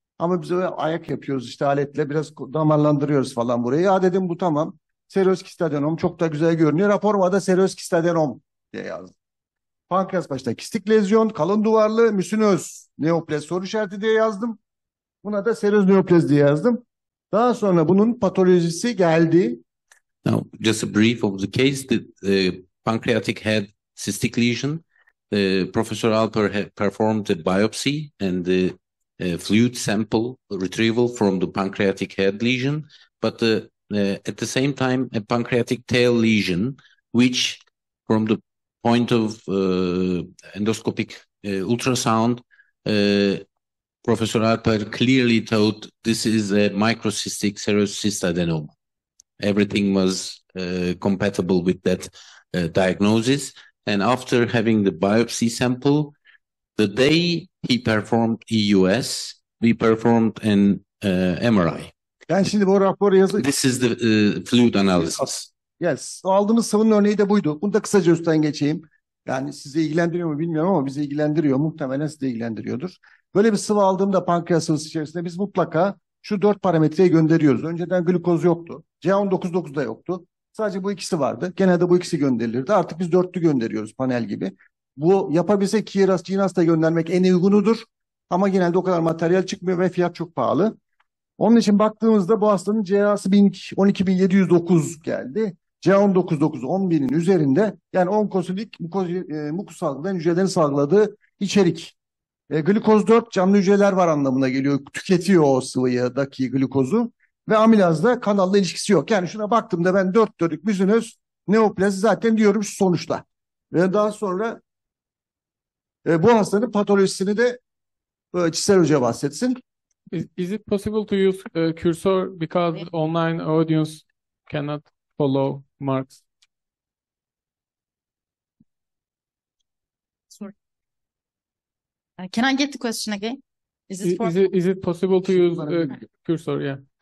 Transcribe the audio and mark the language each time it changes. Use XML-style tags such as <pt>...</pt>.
<tr>Ama biz öyle ayak yapıyoruz işte aletle biraz damarlandırıyoruz falan burayı. Ya dedim bu tamam. Seröz kistadenom çok da güzel görünüyor. Raporuma da seröz kistadenom diye yazdım. Pankreas başta kistik lezyon, kalın duvarlı, müsinöz, neoplez soru işareti diye yazdım. Buna da seröz neoplez diye yazdım. Daha sonra bunun patolojisi geldi.</tr> <en>Now, just a brief of the case. The pancreatic had cystic lesion. Professor Alper had performed a biopsy and the fluid sample retrieval from the pancreatic head lesion, but at the same time a pancreatic tail lesion, which from the point of endoscopic ultrasound, Professor Alper clearly thought this is a microcystic serous cystadenoma. Everything was compatible with that diagnosis. And after having the biopsy sample, the day he performed EUS, we performed an MRI.</en> <tr>Ben şimdi bu raporu yazayım.</tr> <en>This is the fluid analysis. Yes.</en> <tr>O aldığımız sıvının örneği de buydu. Bunu da kısaca üstten geçeyim. Yani sizi ilgilendiriyor mu bilmiyorum ama bizi ilgilendiriyor. Muhtemelen sizi de ilgilendiriyordur. Böyle bir sıvı aldığımda pankreas sıvısı içerisinde biz mutlaka şu 4 parametreyi gönderiyoruz. Önceden glukoz yoktu. CA19-9 da yoktu. Sadece bu ikisi vardı. Genelde bu ikisi gönderilirdi. Artık biz 4'lü gönderiyoruz panel gibi. Bu yapabilsek KRAS, GNAS da göndermek en uygunudur. Ama genelde o kadar materyal çıkmıyor ve fiyat çok pahalı. Onun için baktığımızda bu hastanın CA'sı 12.709 geldi. CA19-9 10.000'in üzerinde. Yani onkosolik mukus salgılayan hücrelerin salgıladığı içerik. Glikoz 4 canlı hücreler var anlamına geliyor. Tüketiyor o sıvıdaki glikozu. Ve amilazda kanalla ilişkisi yok. Yani şuna baktığımda ben 4/4'lük müzinöz neoplazi zaten diyorum şu sonuçta. Ve daha sonra bu hastanın patolojisini de Çiser Hoca bahsetsin.</tr> <en>Is it possible to use cursor because online audience cannot follow marks? Sorry. Can I get the question again? Is it possible to use cursor? Yeah.</en>